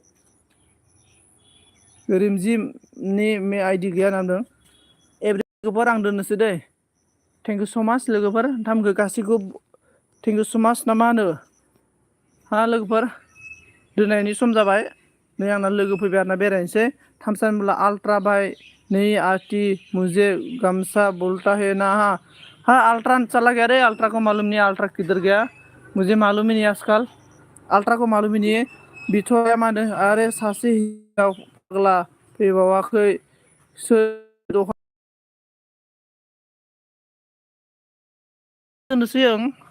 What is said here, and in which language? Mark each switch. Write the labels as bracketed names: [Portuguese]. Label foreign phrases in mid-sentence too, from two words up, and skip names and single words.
[Bodo] रिमजिमनि आइदि गैया होनना बुंदों एभ्रि लोगोफोर आं दोननोसै दै [English] thank you so much [Bodo] लोगोफोर नोंथांमोनखौ गासैखौबो [English] thank you so much [Bodo] ना मा होनो हा लोगोफोर दोननायनि सम जाबाय नै आंना लोगो फैबाय आरोना बेरायनोसै थामसानबोला आल्ट्रा बाय नै [Hindi] आती मुझे गमछा बोलता है ना हाँ अल्ट्रा चला गया रे अल्ट्रा को मालूम नहीं अल्ट्रा किधर गया मुझे मालूम ही नहीं आजकल अल्ट्रा को मालूम ही नहीं [Bodo] बिथ'राया मा होनदों आरे सासे हिनजाव फाग्ला फैबावाखै दोननोसै आं